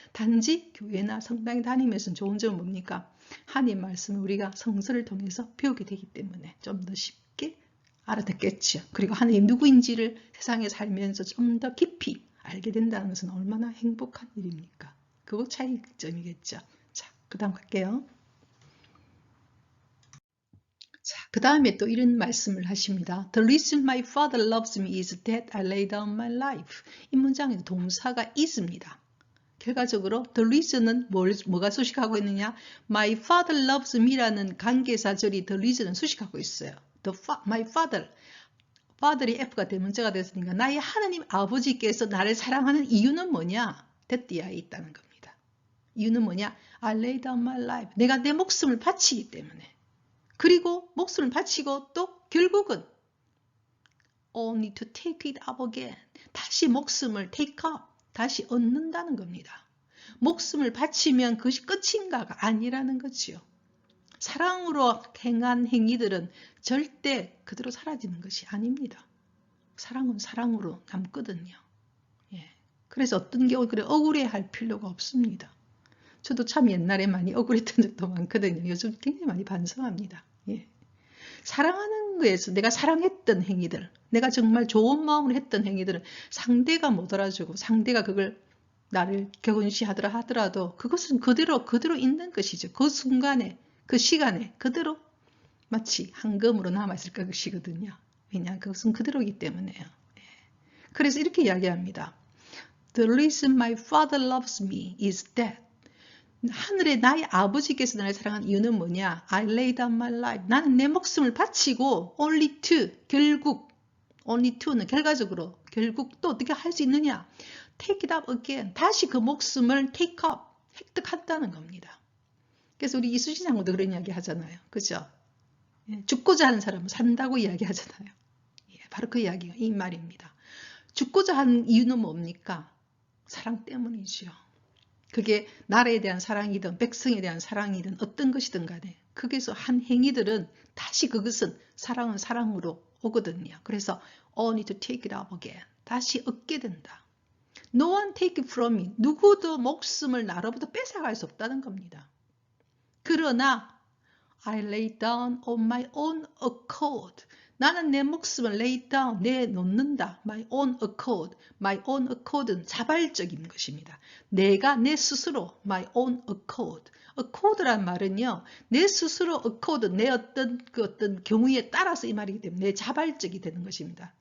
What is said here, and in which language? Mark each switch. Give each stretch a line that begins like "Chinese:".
Korean: 단지 교회나 성당에 다니면서 좋은 점은 뭡니까? 하나님 말씀을 우리가 성서를 통해서 배우게 되기 때문에 좀 더 쉽게 알아듣겠죠. 그리고 하나님 누구인지를 세상에 살면서 좀 더 깊이 알게 된다는 것은 얼마나 행복한 일입니까? 그거 차이점이겠죠. 자, 그 다음 갈게요. 자, 그 다음에 또 이런 말씀을 하십니다.
English: The reason my father loves me is that I lay down my life.
Korean: 이 문장에 동사가 is입니다. 결과적으로 the reason은 뭐가 수식하고 있느냐?
English: My father loves me
Korean: 라는 관계사절이 the reason은 수식하고 있어요. my father, father이 F가 대문자가 됐으니까 나의 하나님 아버지께서 나를 사랑하는 이유는 뭐냐? that디아에 있다는 겁니다. 이유는 뭐냐?
English: I lay down my life.
Korean: 내가 내 목숨을 바치기 때문에. 그리고 목숨을 바치고 또 결국은
English: only to take it up again.
Korean: 다시 목숨을 take up. 다시 얻는다는 겁니다. 목숨을 바치면 그것이 끝인가가 아니라는 거지요. 사랑으로 행한 행위들은 절대 그대로 사라지는 것이 아닙니다. 사랑은 사랑으로 남거든요. 예. 그래서 어떤 경우 그래 억울해할 필요가 없습니다. 저도 참 옛날에 많이 억울했던 적도 많거든요. 요즘 굉장히 많이 반성합니다. 예. 사랑하는 모든 거에서 내가 사랑했던 행위들, 내가 정말 좋은 마음으로 했던 행위들은 상대가 못 알아주고 상대가 그걸 나를 격언시하더라 하더라도 그것은 그대로 있는 것이죠. 그 순간에, 그 시간에 그대로 마치 황금으로 남아있을 것이거든요. 왜냐, 그것은 그대로이기 때문에요. 그래서 이렇게 이야기합니다.
English: The reason my father loves me is that
Korean: 하늘의 나의 아버지께서 나를 사랑한 이유는 뭐냐?
English: I laid down my life.
Korean: 나는 내 목숨을 바치고
English: only to,
Korean: 결국 only to는 결과적으로 결국 또 어떻게 할 수 있느냐?
English: Take it up again.
Korean: 다시 그 목숨을 take up, 획득한다는 겁니다. 그래서 우리 이수신 장군도 그런 이야기 하잖아요. 그죠? 죽고자 하는 사람은 산다고 이야기 하잖아요. 바로 그 이야기가 이 말입니다. 죽고자 하는 이유는 뭡니까? 사랑 때문이죠. 그게 나라에 대한 사랑이든 백성에 대한 사랑이든 어떤 것이든 간에 거기서 한 행위들은 다시 그것은 사랑은 사랑으로 오거든요.
English: 그래서 only to take it up again.
Korean: 다시 얻게 된다.
English: No one take it from me.
Korean: 누구도 목숨을 나로부터 뺏어갈 수 없다는 겁니다. 그러나
English: I lay down on my own accord.
Korean: 나는 내 목숨을
English: lay down,
Korean: 내놓는다.
English: My own accord. My own accord
Korean: 은 자발적인 것입니다. 내가 내 스스로
English: my own accord.
Korean: accord란 말은요, 내 스스로 accord, 내 어떤 경우에 따라서 이 말이기 때문에 내 자발적이 되는 것입니다.